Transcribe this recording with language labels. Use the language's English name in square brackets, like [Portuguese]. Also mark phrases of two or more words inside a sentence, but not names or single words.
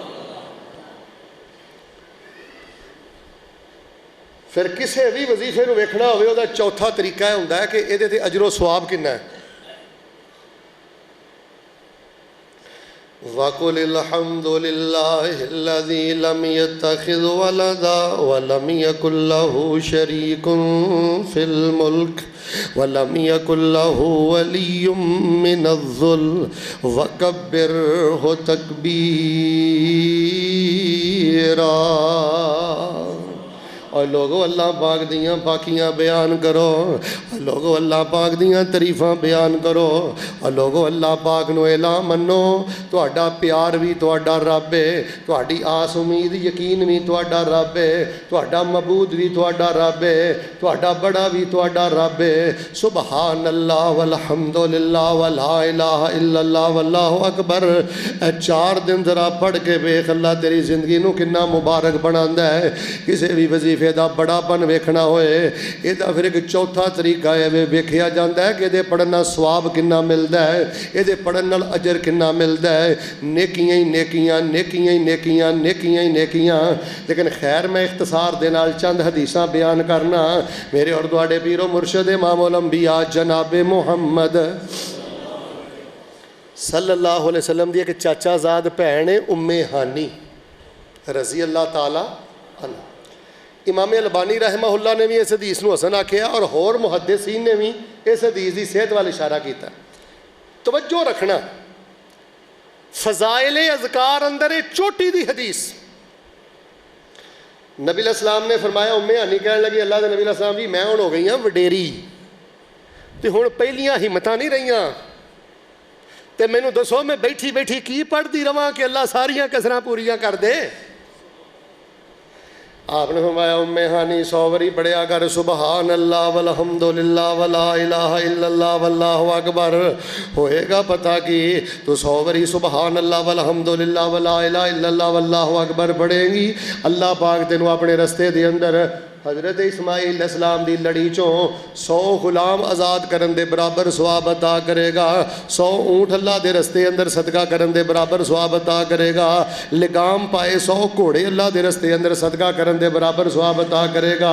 [Punjabi] پھر کسے بھی وظیفے نو ویکھنا ہوئے وہ چوتھا طریقہ ہے ہوندا ہے کہ یہ تے اجر و ثواب کنا ہے۔ [Arabic] وَقُلِ الْحَمْدُ لِلَّهِ الَّذِي لَمْ يَتَّخِذْ وَلَدًا وَلَمْ يَكُنْ لَهُ شَرِيكٌ فِي الْمُلْكِ وَلَمْ يَكُنْ لَهُ وَلِيٌّ مِّنَ الذُّلِّ وَكَبِّرْهُ تَكْبِيرًا۔ [Punjabi] اور لوگو اللہ پاک دیاں پاکیاں بیان کرو، اور لوگو اللہ پاک دیاں تعریفاں بیان کرو، اور لوگو اللہ پاک نو الہ منو۔ تہاڈا پیار بھی تہاڈا رب ہے، تہاڈی آس امید یقین بھی تہاڈا رب ہے، تہاڈا معبود بھی تہاڈا رب ہے، تہاڈا بڑا بھی تہاڈا رب ہے۔ [Arabic] سبحان اللہ والحمد للہ ولا الہ الا اللہ واللہ اکبر۔ [Punjabi] اے 4 دن ذرا پڑھ کے ویکھ اللہ تیری زندگی نو کنا مبارک بناندہ ہے۔ کسے بھی وظیفے دا بڑا پن ویکھنا ہوئے یہ دا پھر ایک چوتھا طریقہ ہے ویکھیا جاندا ہے کہ یہ پڑھنا ثواب کنا ملدا ہے، یہ پڑھن نال اجر کنا ملدا ہے۔ نیکیاں ہی نیکیاں، نیکیاں ہی نیکیاں، نیکیاں ہی نیکیاں۔ لیکن خیر میں اختصار دے نال چند حدیثاں بیان کرنا۔ میرے اور تواڈے پیر و مرشد امام الانبیاء جناب محمد [Arabic] صلی اللہ علیہ وسلم [Punjabi] دی ایک چاچا زاد بھین ہے ام ہانی [Arabic] رضی اللہ تعالی عنہ۔ [Punjabi] امام البانی [Arabic] رحمہ اللہ [Punjabi] نے بھی اس حدیث نو حسن آکھیا اور ہور محدثین نے بھی اس حدیث دی صحت والا اشارہ کیتا۔ توجہ رکھنا، فضائل اذکار اندر چوٹی دی حدیث۔ نبی [Arabic] علیہ السلام [Punjabi] نے فرمایا ام ہانی کہنے لگی اللہ دے نبی [Arabic] علیہ السلام [Punjabi] جی میں ہن ہو گئی ہاں وڈیری تے ہن پہلیاں ہمتاں نہیں رہیاں تے مینوں دسو میں بیٹھی بیٹھی کی پڑھدی رواں کہ اللہ ساریاں کسراں پوریاں کر دے۔ آپ نے فرمایا ام ہانی 100 واری پڑھیا کر [Arabic] سبحان اللہ والحمدللہ ولا الہ الا اللہ واللہ اکبر۔ [Punjabi] ہوئے گا پتہ کہ تو 100 واری [Arabic] سبحان اللہ والحمدللہ ولا الہ الا اللہ واللہ اکبر [Punjabi] پڑھیں گی، اللہ پاک تینوں اپنے رستے دے اندر حضرت اسماعیل [Arabic] علیہ السلام [Punjabi] دی لڑی چوں 100 غلام آزاد کرن دے برابر ثواب عطا کرے گا، 100 اونٹ اللہ دے رستے اندر صدقہ کرن دے برابر ثواب عطا کرے گا، لگام پائے 100 گھوڑے اللہ دے رستے اندر صدقہ کرن دے برابر ثواب عطا کرے گا۔